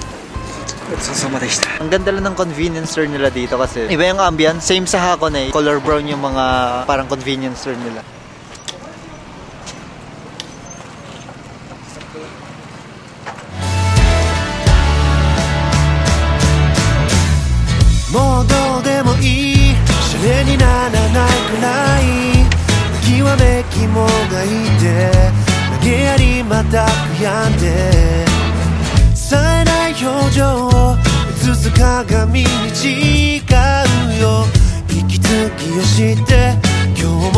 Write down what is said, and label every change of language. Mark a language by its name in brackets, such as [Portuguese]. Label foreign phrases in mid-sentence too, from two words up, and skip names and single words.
[Filipino] Ang ganda lang ng [English] convenience store [Filipino] nila dito kasi iba yung ambience. Same sa Hakone eh. Color brown yung mga parang [English] convenience store [Filipino] nila. [Japanese] もうどうでもいい, シャレにならないくらいきわめきもがいて投げやりまた悔やんで冴えない表情を映す鏡に違うよ息継ぎをして今日